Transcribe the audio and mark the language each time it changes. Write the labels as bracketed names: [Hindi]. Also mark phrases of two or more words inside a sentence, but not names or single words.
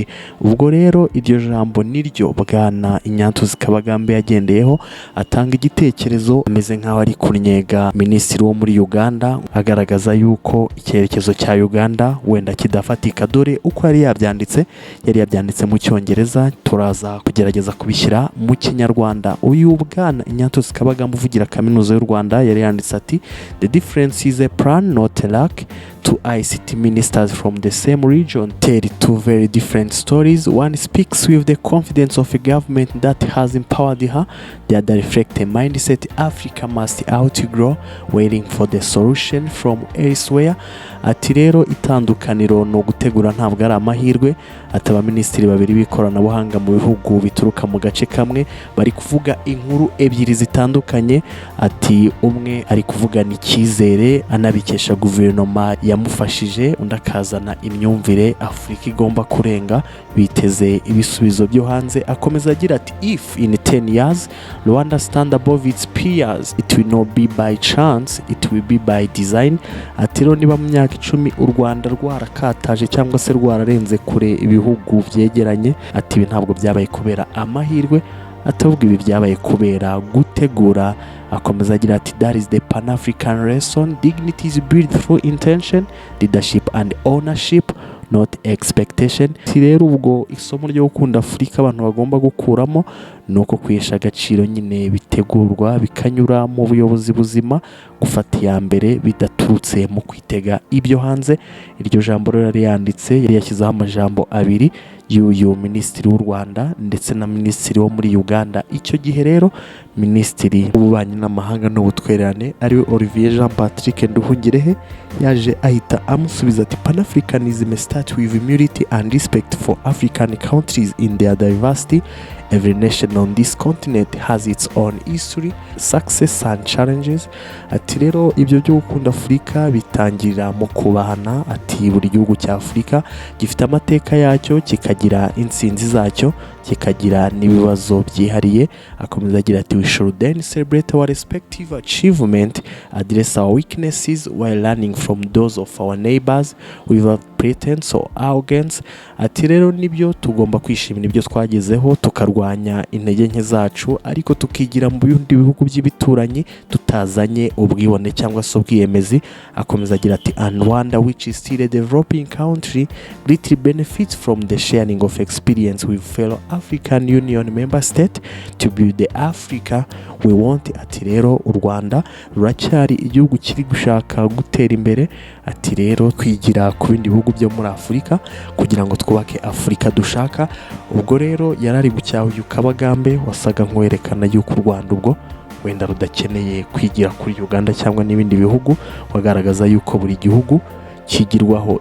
[Kinyarwanda] Ubwo rero iryo jambo niryo bwana Ignatius Kabagambe yagendeyeho atanga igitekerezo ameze nk'aho ari kunyega minisitiri wo muri Uganda, agaragaza yuko icyerekezo cya Uganda wenda kidafatika. Dore uko yari yabyanditse mu Cyongereza, turaza kugerageza kubishyira mu Kinyarwanda. Uyu bwana Ignatius Kabagambe uvugira Kaminuza y'u Rwanda yari yanditse ati [English] "The difference is a plan, not a lack. Two ICT ministers from the same region tell two very different stories. One speaks with the confidence of a government that has empowered her. The other reflects a mindset Africa must outgrow, waiting for the solution from elsewhere." [Kinyarwanda] Ati rero itandukaniro no gutegura ntabwo ari amahirwe. Ati abaminisitiri babiri b'ikoranabuhanga mu bihugu bituruka mu gace kamwe bari kuvuga inkuru ebyiri zitandukanye. Ati umwe ari kuvugana icyizere anabikesha guverinoma yamufashije, undi akazana imyumvire Afurika igomba kurenga, biteze ibisubizo byo hanze. Akomeza agira ati [English] "If in 10 years Rwanda stand above its peers, it will not be by chance, it will be by design." [Kinyarwanda] Ati rero niba mu myaka 10 u Rwanda rwarakataje cyangwa se rwararenze kure ibihugu byegeranye, ati ibi ntabwo byabaye kubera amahirwe, atavuga ibi byabaye kubera gutegura. Akomeza agira ati [English] "That is the Pan-African lesson. Dignity is built through intention, leadership and ownership, not expectation." [Kinyarwanda] Rero ubwo isomo ryo gukunda Afurika abantu bagomba gukuramo nuko kwihesha agaciro nyine bitegurwa bikanyura mu buyobozi buzima, gufata iya mbere bidaturutse mu kwitega ibyo hanze. Iryo jambo rero yari yanditse, yari yashyizeho amajambo abiri y'uyu minisitiri w'u Rwanda ndetse na minisitiri wo muri Uganda. Icyo gihe rero Minisitiri w'Ububanyi n'Amahanga n'Ubutwererane ariwe Olivier Jean Patrick Nduhungirehe yaje ahita amusubiza ati [English] "Pan-Africanism starts with humility and respect for African countries in their diversity. Every nation on this continent has its own history, success and challenges." [Kinyarwanda] Ati rero ibyo byo gukunda Afurika bitangirira mu kubahana. Ati buri gihugu cya Afurika gifite amateka yacyo, kikagira insinzi zacyo, kikagira n'ibibazo byihariye. Akomeza agira ati [English] "We should then celebrate our respective achievement, address our weaknesses while learning from those of our neighbors without pretense or arrogance." [Kinyarwanda] Ati rero nibyo tugomba kwishimira ibyo twagezeho, tukarwanya intege nke zacu, ariko tukigira mu bindi bihugu by'ibituranyi tutazanye ubwibone cyangwa se ubwiyemezi. Akomeza agira ati [English] "And Rwanda, which is still a developing country, greatly benefits from the sharing of experience with fellow African Union member state to build the Africa we want." [Kinyarwanda] Ati rero u Rwanda ruracyari igihugu kiri gushaka gutera imbere. Ati rero twigira ku bindi bihugu byo muri Afurika kugira ngo twubake Afurika dushaka. Ubwo rero yarari gucyaha uyu Kabagambe wasaga nk'werekana yuko u Rwanda ubwo wenda rudakeneye kwigira kuri Uganda cyangwa n'ibindi bihugu, wagaragaza yuko buri gihugu kigirwaho.